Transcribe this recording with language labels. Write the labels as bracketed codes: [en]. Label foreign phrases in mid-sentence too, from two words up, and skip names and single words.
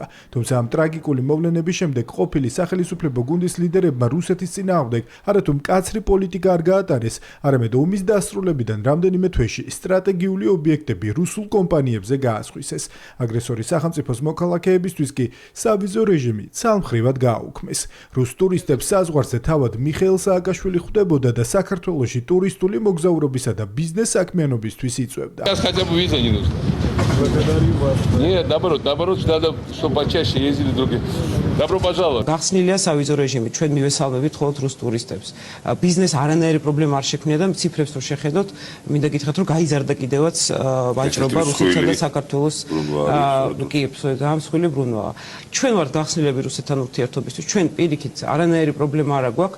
[ka] თუმცა ამ ტრაგიკული მოვლენების შემდეგ ყოფილი სახელმწიფო გუნდის ლიდერებმა რუსეთის წინააღმდეგ არათუ მკაცრი პოლიტიკა არ გაატარეს, არამედ ომის დასრულებიდან რამდენიმე თვეში სტრატეგიული ობიექტები რუსულ კომპანიებზე გაასხვისეს. აგრესორის სახელმწიფოს მოქალაქეებისთვის კი სავიზო რეჟიმი ცალმხრივად გააუქმეს. რუს ტურისტებს საზღვარზე თავად მიხეილ სააკაშვილი ხვდებოდა და საქართველოში ტურისტული მოგზაურობისა და ბიზნეს საქმიანობისთვის იწვევდა. [ru] Нет, наоборот, надо, чтобы почаще ездили другие. Добро пожаловать. [ka] გახსნილია სავიზო რეჟიმი. ჩვენ მივესალმებით მხოლოდ რუს ტურისტებს. ბიზნეს არანაირი პრობლემა არ შექმნია და ციფრებს რო შეხედოთ, მინდა გითხრათ, რომ გაიზარდა კიდევაც ვაჭრობა რუსეთსა და საქართველოს კი, დამსხვილი ბრუნვაა. ჩვენ ვართ გახსნილები რუსეთთან ურთიერთობისთვის. ჩვენ პირიქით არანაირი პრობლემა არ აქვს.